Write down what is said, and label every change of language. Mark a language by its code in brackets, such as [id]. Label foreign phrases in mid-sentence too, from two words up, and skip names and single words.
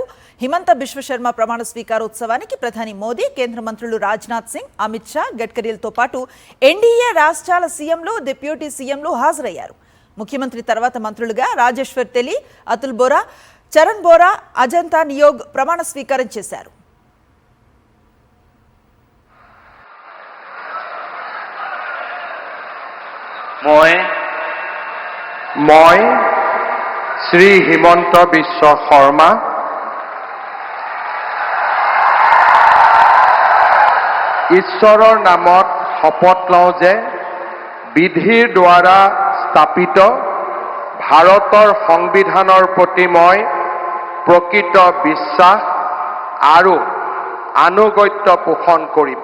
[te] హిమంత బిశ్వ శర్మ ప్రమాణ స్వీకారోత్సవానికి ప్రధాని మోదీ, కేంద్ర మంత్రులు రాజ్నాథ్ సింగ్, అమిత్ షా, గడ్కరీలతో పాటు ఎన్డీఏ రాష్ట్రాల సీఎంలు, డిప్యూటీ సీఎంలు హాజరయ్యారు. ముఖ్యమంత్రి తర్వాత మంత్రులుగా రాజేశ్వర్ తెలి, అతుల్ బోరా, చరణ్ బోరా, అజంతా నియోగ్ ప్రమాణ స్వీకారం చేశారు. [as] মই শ্ৰী হিমন্ত বিশ্ব শৰ্মা ঈশ্বৰৰ নামত শপত লওঁ যে বিধিৰ দ্বাৰা স্থাপিত ভাৰতৰ সংবিধানৰ প্ৰতি মই প্ৰকৃত বিশ্বাস আৰু আনুগত্য পোষণ কৰিম।